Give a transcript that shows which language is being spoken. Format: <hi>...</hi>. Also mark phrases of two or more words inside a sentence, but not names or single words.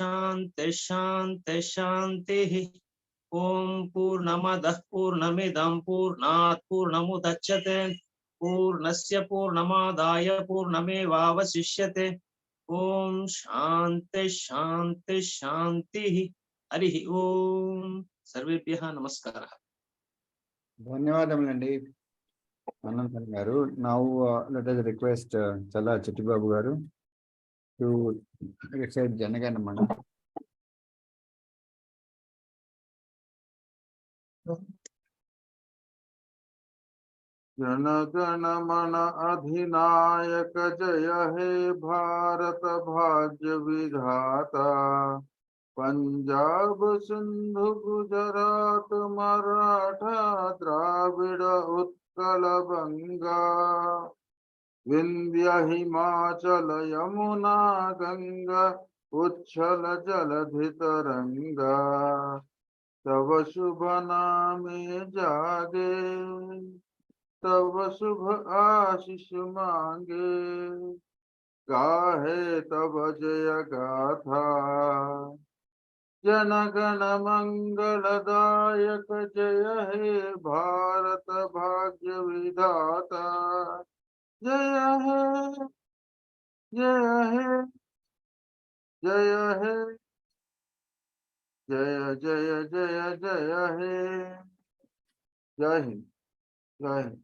<sa>शान्तिः ॐ पूर्णमदः पूर्णमिदं पूर्णात् पूर्णमुदच्यते पूर्णस्य पूर्णमादाय पूर्णमेवावशिष्यते ॐ शान्तिः हरिः ॐ सर्वेभ्यः नमस्कारः</sa> <te>ధన్యవాదములండి అనంతన్ గారు.</te> <en>Now let us request Chala Chittibabu garu to recite Janaganamana.</en> <bn>জনগণ মন অধিনায়ক জয় হে ভারত ভাগ্য বিধাতা পঞ্জাব সিন্ধু গুজরাট মরাঠা দ্রাবিড় উৎকল বঙ্গ বিন্ধ্য হিমাচল যমুনা গঙ্গা উচ্ছল জলধি তরঙ্গ তব শুভ নামে জাগে তব শুভ আশিস মাগে গাহে তব জয় গাথা জন গণ মঙ্গলদায়ক জয় হে ভারত ভাগ্য বিধাতা জয় হে জয় হে জয় হে জয় জয় জয় জয় হে</bn> <hi>जय हिंद जय हिंद</hi>